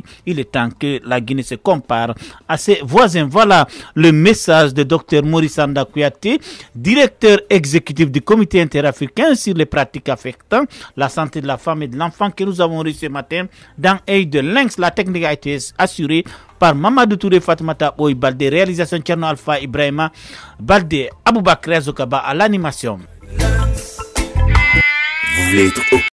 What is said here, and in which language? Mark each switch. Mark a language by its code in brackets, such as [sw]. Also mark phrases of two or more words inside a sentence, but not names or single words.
[fr] Il est temps que la Guinée se compare à ses voisins. Voilà le message de Dr Maurice Anda Kouyaté, directeur exécutif du comité interafricain sur les pratiques affectant la santé de la femme et de l'enfant que nous avons reçu ce matin dans Œil de Lynx. La technique a été assurée par Mamadou Touré, Fatoumata Oy Balde, réalisation Tcherno Alpha Ibrahima Balde, Aboubakr Zokaba à l'animation. Vous voulez être